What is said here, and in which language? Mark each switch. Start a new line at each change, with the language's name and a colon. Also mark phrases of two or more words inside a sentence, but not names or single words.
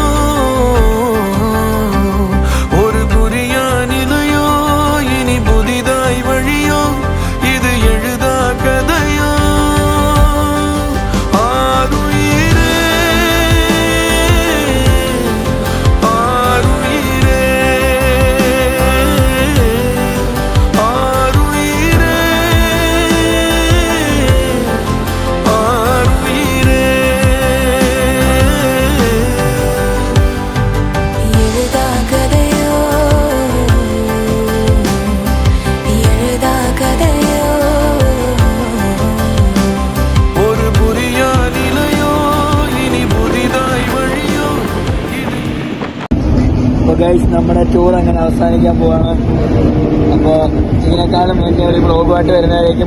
Tamil: ஒரு புரியா நிலையோ, இனி புதிதாய் வழியோ, இது எழுதா கதையோ, ஆருயிரே ஆருயிரே ஆருயிரே ஆருயிரே. எழுதா கதையோ, எழுதா கதையோ, ஒரு புரியா நிலையோ, இனி புதிதாய் வழியோ.
Malayalam: അപ്പോൾ ഗൈസ് നമ്മുടെ ടൂർ അങ്ങനെ അവസാനിക്കാൻ പോവാണ്. അപ്പോൾ ഇതിനേക്കാളും വലിയ ഒരു വ്ളോഗുമായിട്ട് വരുന്നതായിരിക്കും.